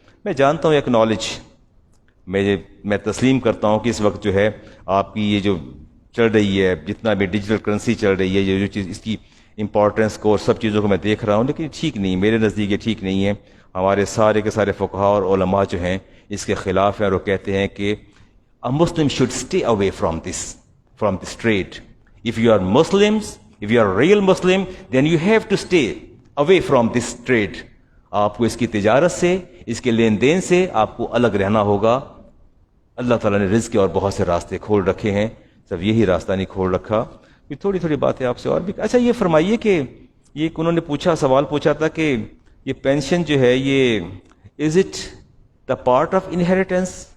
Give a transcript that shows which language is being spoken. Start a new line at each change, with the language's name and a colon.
Urdu: میں جانتا ہوں ایکنالج، میں تسلیم کرتا ہوں کہ اس وقت جو ہے آپ کی یہ جو چل رہی ہے، جتنا بھی ڈیجیٹل کرنسی چل رہی ہے، یہ جو چیز، اس کی امپورٹنس کو اور سب چیزوں کو میں دیکھ رہا ہوں، لیکن ٹھیک نہیں، میرے نزدیک یہ ٹھیک نہیں ہے. ہمارے سارے کے سارے فقہاء اور علماء جو ہیں اس کے خلاف ہیں، اور وہ کہتے ہیں کہ
English: a Muslim should stay away from this trade. If you are Muslims, if you are a real Muslim, then you have to stay away from this trade.
Urdu: آپ کو اس کی تجارت سے، اس کے لین دین سے آپ کو الگ رہنا ہوگا. اللہ تعالیٰ نے رزق کے اور بہت سے راستے کھول رکھے ہیں، صرف یہی راستہ نہیں کھول رکھا. تھوڑی تھوڑی باتیں آپ سے اور بھی. اچھا یہ فرمائیے کہ یہ انہوں نے سوال پوچھا تھا کہ یہ پینشن جو ہے یہ
English: Is it the part of inheritance?